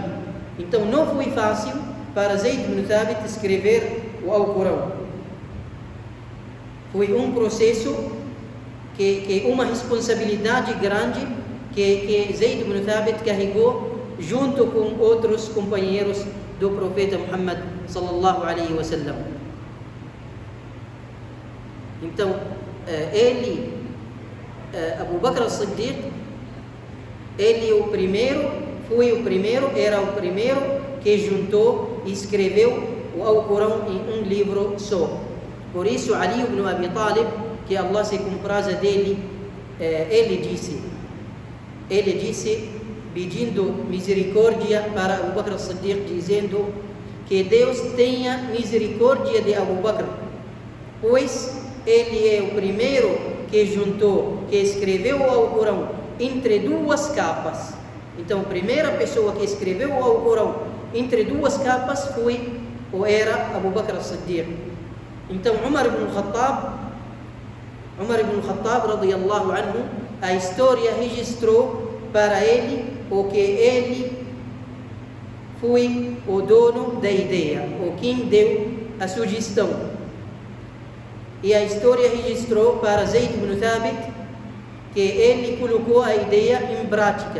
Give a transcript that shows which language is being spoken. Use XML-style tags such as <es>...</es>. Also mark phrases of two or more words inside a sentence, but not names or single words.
<pt>Então não foi fácil para Zayd ibn Thabit escrever o Alcorão. Foi um processo que uma responsabilidade grande que Zayd ibn Thabit carregou junto com outros companheiros do profeta Muhammad</pt> <ar>صلى الله عليه وسلم.</ar> <pt>Então, Abu Bakr as-Siddiq, era o primeiro que juntou e escreveu o Alcorão em um livro só. Por isso, Ali ibn Abi Talib, que Allah se compraza dele, ele disse, pedindo misericórdia para Abu Bakr as-Siddiq, dizendo que Deus tenha misericórdia de Abu Bakr, pois ele é o primeiro que juntou, que escreveu o Alcorão entre 2 capas. Então, a primeira pessoa que escreveu o Alcorão entre 2 capas era Abu Bakr as-Siddiq. Então, Umar ibn Khattab</pt> <ar>رضي الله عنه,</ar> <pt>a história registrou para ele, porque ele foi o dono da ideia, ou quem deu a sugestão. E a história registrou para Zayd ibn Thabit que ele colocou a ideia em prática.</pt>